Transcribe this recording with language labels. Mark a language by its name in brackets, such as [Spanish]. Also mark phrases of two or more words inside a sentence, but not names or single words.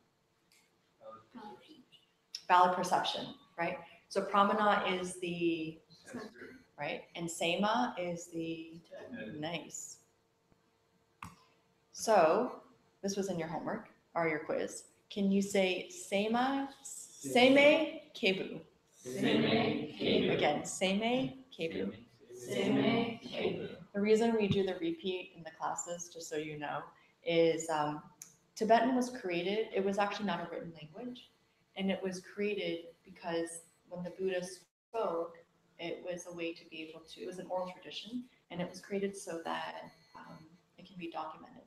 [English] Valid perception, right? So pramana is the, right? And sema is the, nice. So this was in your homework or your quiz. Can you say [Tibetan] seme kebu? Seme kebu. Again, seme kebu. Seme kebu. [English] The reason we do the repeat in the classes, just so you know, is Tibetan was created, it was actually not a written language, and it was created because when the Buddha spoke, it was a way to be able to, it was an oral tradition, and it was created so that it can be documented.